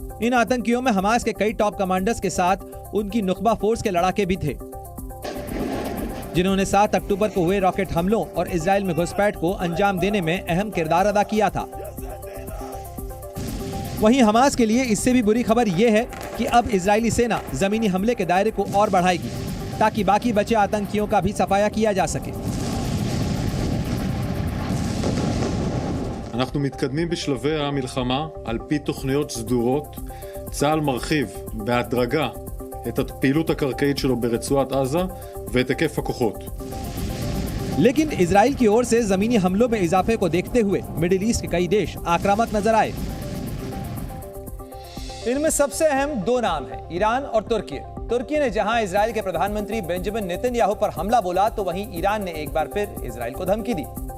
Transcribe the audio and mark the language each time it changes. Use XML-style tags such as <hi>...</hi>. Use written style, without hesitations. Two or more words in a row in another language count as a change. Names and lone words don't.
<hi>इन आतंकियों में हमास के कई</hi> <en>top commanders</en> <hi>के साथ उनकी नुखबा फोर्स के लड़ाके भी थे, जिन्होंने 7 अक्टूबर को हुए रॉकेट हमलों और इजराइल में घुसपैठ को अंजाम देने में अहम किरदार अदा किया था। वहीं हमास के लिए इससे भी बुरी खबर यह है कि अब इजरायली सेना जमीनी हमले के दायरे को और बढ़ाएगी ताकि बाकी बचे आतंकियों का भी सफाया किया जा सके।</hi> <he>אנחנו מתקדמים בשלבי המלחמה על פי תוכניות סדורות. צה"ל מרחיב בהדרגה את הפעילות הקרקעית שלו ברצועת עזה ואת היקף הכוחות.</he> <hi>लेकिन इजराइल की ओर से जमीनी हमलों में इजाफे को देखते हुए मिडिल ईस्ट के कई देश आक्रामक नजर आए। इनमें सबसे अहम दो नाम हैं, ईरान और तुर्की। तुर्की ने जहां इजराइल के प्रधानमंत्री बेंजामिन नेतन्याहू पर हमला बोला तो वहीं ईरान ने एक बार फिर इजराइल को धमकी दी।</hi>